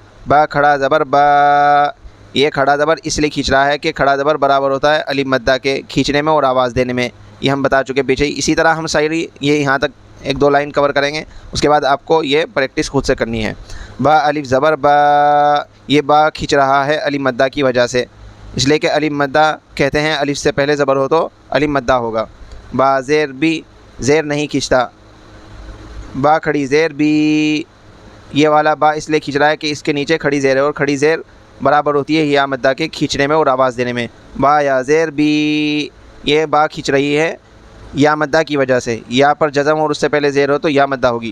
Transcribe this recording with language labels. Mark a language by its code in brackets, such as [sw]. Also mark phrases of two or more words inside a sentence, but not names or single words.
[ur] با کھڑا زبر با، یہ کھڑا زبر اس لیے کھینچ رہا ہے کہ کھڑا زبر برابر ہوتا ہے الف مدہ کے کھینچنے میں اور آواز دینے میں، یہ ہم بتا چکے پیچھے۔ اسی طرح ہم شاعری یہ یہاں تک 1-2 لائن کور کریں گے، اس کے بعد آپ کو یہ پریکٹس خود سے کرنی ہے۔ با الف زبر با، یہ با کھینچ رہا ہے الف مدہ کی وجہ سے، اس لیے کہ الف مدہ کہتے ہیں الف سے پہلے زبر ہو تو الف مدہ ہوگا۔ با زیر بی، زیر نہیں کھینچتا۔ با کھڑی زیر بی، یہ والا با اس لیے کھینچ رہا ہے کہ اس کے نیچے کھڑی زیر ہے، اور کھڑی زیر برابر ہوتی ہے یا مدہ کے کھینچنے میں اور آواز دینے میں۔ با یا زیر بی، یہ با کھینچ رہی ہے یا مدہ کی وجہ سے، یا پر جزم اور اس سے پہلے زیر ہو تو یا مدہ ہوگی۔